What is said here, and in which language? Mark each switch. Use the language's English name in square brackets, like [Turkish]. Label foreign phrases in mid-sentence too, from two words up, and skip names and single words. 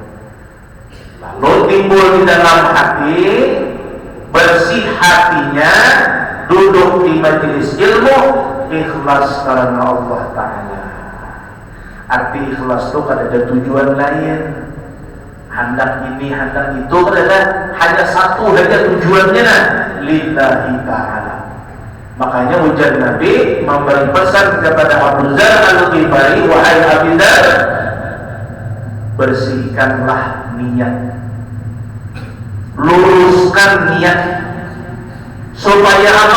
[Indonesian] Lalu timbul di dalam hati, bersih hatinya, duduk di majelis ilmu, ikhlas karena Allah Ta'ala. Arti ikhlas itu kan ada tujuan lain, hendak ini, hendak itu, ada hanya satu saja tujuannya, [Arabic] لله تعالى. [Banjar] Makanya ujar Nabi memberi pesan kepada Abu Dzar Al-Ghifari, wahai Abu Dzar, bersihkanlah niat, luruskan niat, supaya apa?